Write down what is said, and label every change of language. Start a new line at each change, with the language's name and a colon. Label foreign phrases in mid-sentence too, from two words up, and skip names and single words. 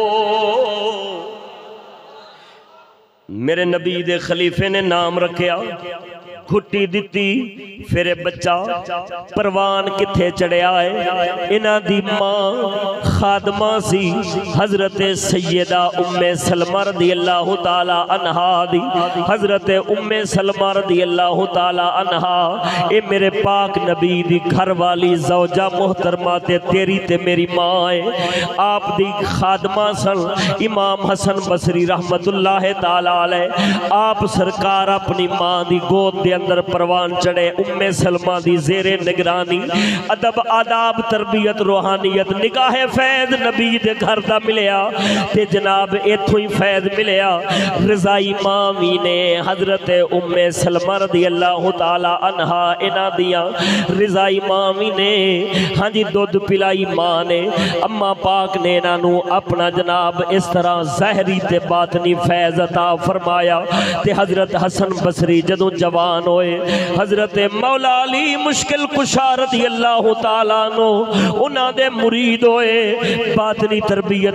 Punjabi: میرے نبی دے خلیفے نے نام رکھیا گھٹی دیتی پھر بچہ پروان کتھے چڑھیا ہے انہاں دی ماں خادمہ سی حضرت سیدہ ام سلمہ
Arabic: رضی اللہ تعالی عنہا
Punjabi: دی حضرت ام سلمہ
Arabic: رضی اللہ تعالی عنہا
Punjabi: اے میرے پاک نبی دی گھر والی زوجہ محترمہ تے تیری تے میری ماں ہے آپ دی خادمہ سن امام حسن بصری
Arabic: رحمت اللہ تعالی علیہ
Punjabi: آپ سرکار اپنی ماں دی گود دے اندر پروان چڑھے ام سلمہ دی زیر نگرانی ادب آداب تربیت روحانیت نگاہ فیض نبی دے گھر دا ملیا تے جناب ایتھوں ہی فیض ملیا رضائی مامی نے حضرت ام سلمہ
Arabic: رضی اللہ تعالی عنہا
Punjabi: انہاں دیاں رضائی مامی نے ہاں جی دودھ پلائی ماں نے اما پاک نے انہاں نو اپنا جناب اس طرح ظاہری تے باطنی فیض عطا فرمایا تے حضرت حسن بصری جدوں جوان ہوئے حضرت مولا علی مشکل کشا
Arabic: رضی اللہ تعالیٰ عنہ
Punjabi: انہاں دے مرید ہوئے باطنی تربیت